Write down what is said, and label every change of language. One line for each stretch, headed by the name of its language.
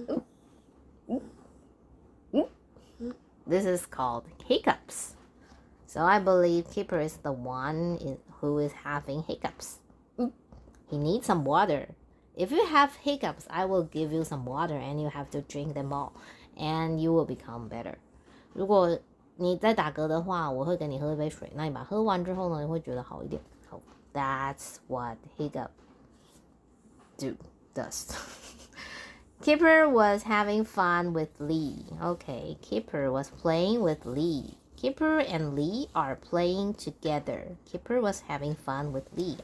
English: Oop. Oop. This is called hiccups. So I believe Kipper is the one who is having hiccups. He needs some water. If you have hiccups, I will give you some water and you have to drink them all. And you will become better.
Chinese: 如果你在打嗝的话，我会给你喝一杯水。那你把它喝完之后呢，你会觉得好一点。
English: 好 That's what hiccup does. Kipper was having fun with Lee. Okay, Kipper was playing with Lee. Kipper and Lee are playing together. Kipper was having fun with Lee.